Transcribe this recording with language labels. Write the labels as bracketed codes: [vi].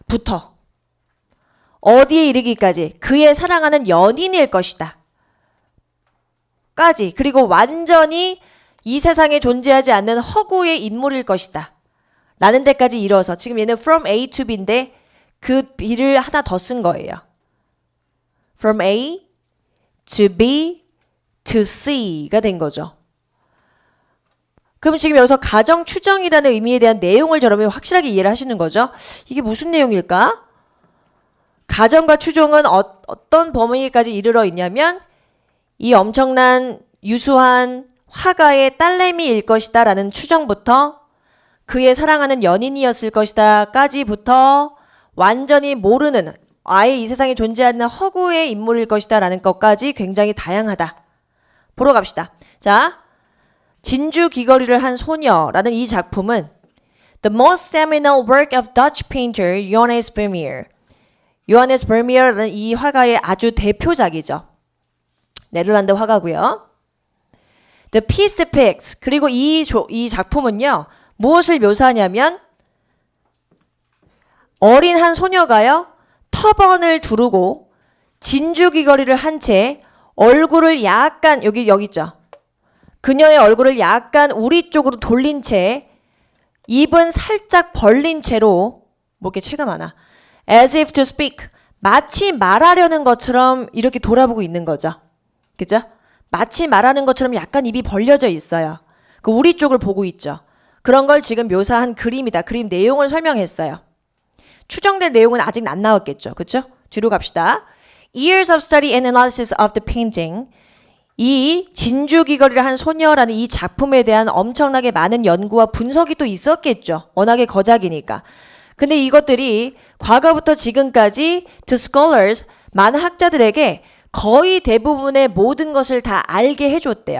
[ko] 부터 어디에 이르기까지 그의 사랑하는 연인일 것이다. 까지. 그리고 완전히 이 세상에 존재하지 않는 허구의 인물일 것이다. 라는 데까지 이뤄서 지금 얘는 [en] from A to B [ko] 인데 그 B를 하나 더 쓴 거예요. [en] From A to B to C가 된 거죠. [ko] 그럼 지금 여기서 가정 추정이라는 의미에 대한 내용을 여러분이 확실하게 이해를 하시는 거죠. 이게 무슨 내용일까? 가정과 추정은 어떤 범위까지 이르러 있냐면 이 엄청난 유수한 화가의 딸내미일 것이다 라는 추정부터 그의 사랑하는 연인이었을 것이다 까지부터 완전히 모르는 아예 이 세상에 존재하는 허구의 인물일 것이다 라는 것까지 굉장히 다양하다. 보러 갑시다. 자, 진주 귀걸이를 한 소녀라는 이 작품은 [en] The most seminal work of Dutch painter Johannes Vermeer. [ko] 요하네스 버미어라는 이 화가의 아주 대표작이죠. 네덜란드 화가고요. [en] The piece depicts. [ko] 그리고 이 작품은요. 무엇을 묘사하냐면 어린 한 소녀가요. 터번을 두르고 진주 귀걸이를 한 채 얼굴을 약간 여기 있죠. 그녀의 얼굴을 약간 우리 쪽으로 돌린 채 입은 살짝 벌린 채로 뭐 이렇게 채가 많아. [en] As if to speak. [ko] 마치 말하려는 것처럼 이렇게 돌아보고 있는 거죠. 그죠? 마치 말하는 것처럼 약간 입이 벌려져 있어요. 그 우리 쪽을 보고 있죠. 그런 걸 지금 묘사한 그림이다. 그림 내용을 설명했어요. 추정된 내용은 아직 안 나왔겠죠. 그렇죠? 뒤로 갑시다. [en] Years of study and analysis of the painting. [ko] 이 진주 귀걸이를 한 소녀라는 이 작품에 대한 엄청나게 많은 연구와 분석이 또 있었겠죠. 워낙에 거작이니까. 근데 이것들이 과거부터 지금까지 [en] to scholars, [ko] 많은 학자들에게 거의 대부분의 모든 것을 다 알게 해줬대요.